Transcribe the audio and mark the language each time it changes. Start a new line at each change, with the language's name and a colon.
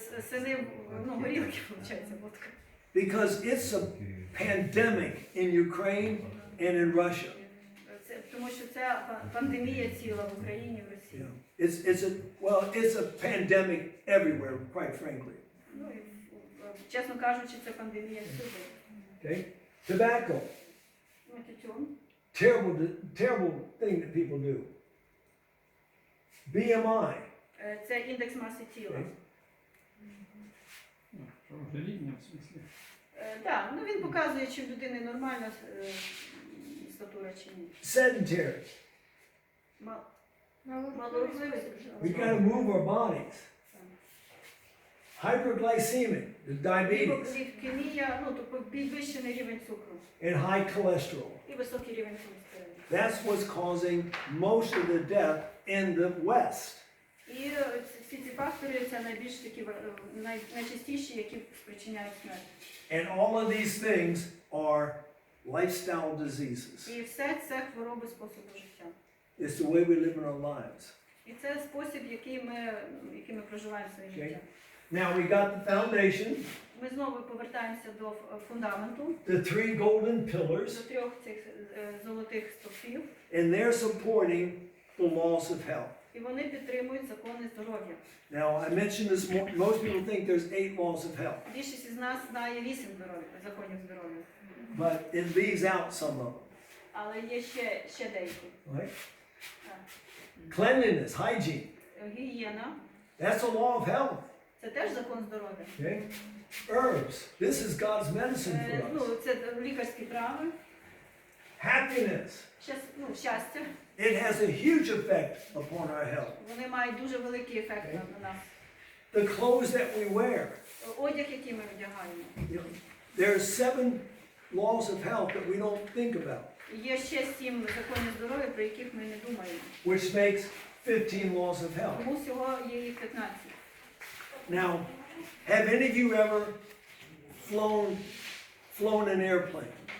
Ukrainian: Сини, горілки, виходить, водка.
English: Because it's a pandemic in Ukraine and in Russia.
Ukrainian: Тому що це пандемія ціла в Україні, в Росії.
English: It's a pandemic everywhere, quite frankly.
Ukrainian: Ну, і, чесно кажучи, це пандемія всюди.
English: Okay? Tobacco.
Ukrainian: Ну, тютюн.
English: Terrible thing that people do. BMI.
Ukrainian: Це індекс маси тіла. Ожиріння, в смислі. Так, він показує, чи в людини нормальна статура, чи ні.
English: Sedentary.
Ukrainian: Малорухливість.
English: We got to move our bodies. Hyperglycemic, diabetes,
Ukrainian: Лівкемія, тобто підвищений рівень цукру
English: and high cholesterol.
Ukrainian: і високий рівень холестерину.
English: That's what's causing most of the death in the West.
Ukrainian: І всі ці фактори це найбільш такі найчастіші, які спричиняють смерть.
English: And all of these things are lifestyle diseases.
Ukrainian: І все це хвороби способу життя.
English: It's the way we live in our lives.
Ukrainian: І це спосіб, який ми проживаємо своє життя.
English: Now we got the foundation,
Ukrainian: Ми знову повертаємося до фундаменту,
English: the three golden
Ukrainian: до
English: pillars,
Ukrainian: трьох цих золотих стовпів,
English: and they're supporting the laws of health.
Ukrainian: і вони підтримують закони здоров'я.
English: Now I mentioned this, most people think there's 8 laws of health,
Ukrainian: Більшість із нас знає 8 законів здоров'я,
English: but it leaves out some of them.
Ukrainian: але є ще деякі.
English: Right? Cleanliness, hygiene,
Ukrainian: Гігієна
English: that's a law of health.
Ukrainian: – це теж закон здоров'я.
English: Okay? Herbs, this is God's medicine for us.
Ukrainian: Це лікарські трави,
English: Happiness,
Ukrainian: щастя.
English: it has a huge effect upon our health.
Ukrainian: Вони мають дуже великий ефект на нас.
English: The clothes that we wear,
Ukrainian: Одяг, який ми одягаємо.
English: you know, there's 7 laws of health that we don't think about,
Ukrainian: Є ще 7 законів здоров'я, про яких ми не думаємо.
English: which makes 15 laws of health.
Ukrainian: Тому всього є їх 15.
English: Now, have any of you ever flown an airplane?